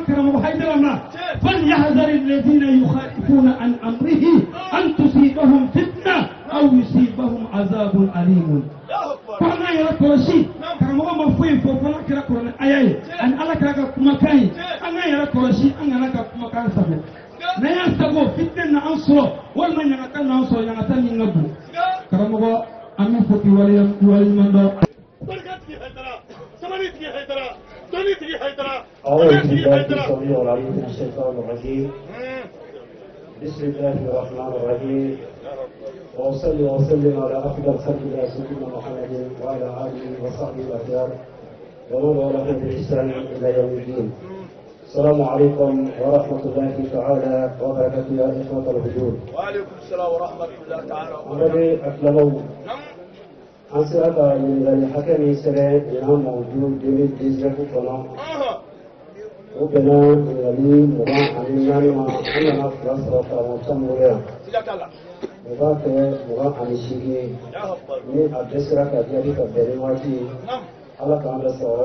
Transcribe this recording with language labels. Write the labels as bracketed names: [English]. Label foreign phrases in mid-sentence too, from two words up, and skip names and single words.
[Bambara] karamɔgɔ Haidara ma [Arabic] فليحذر الذين يخالفون عن أمره أن تصيبهم فتنة أو يصيبهم عذاب أليم [Bambara] ko an ka yɛrɛ kɔlɔsi karamɔgɔ ma foyi fɔ fɔlɔ kira kuranɛ aya ye ani ala kira ka kumakan ye an ka yɛrɛ kɔlɔsi an kana ka kumakan sago n'an y'an sago fitna na an sɔrɔ walima ɲagata n'an sɔrɔ ɲagata min ka bon karamɔgɔ an bɛ fɔ k'i waleɲuman dɔn. [Arabic] أعوذ بالله السميع العليم من الشيطان الرجيم بسم الله الرحمن الرحيم وأصلي وأسلم على أفضل خلق الله سيدنا محمد وعلى آله وصحبه الأخيار ومن والاه بإحسان إلى يوم الدين. السلام عليكم ورحمة الله تعالى وبركاته يا إخوة الحضور. وعليكم السلام ورحمة الله تعالى الذي أكلموا [Bambara] an sera ka ɲininkali hakɛ min sɛbɛn ɲinan mawudu 2019 kɔnɔ o bɛnna ɲininkali 24 ma an nana fila sɔrɔ karamɔgɔ caman bolo yan o b'a kɛ 28 ye ni a bɛɛ sera ka jaabi ka bɛn ni waati ye ala k'an bɛ sɔrɔ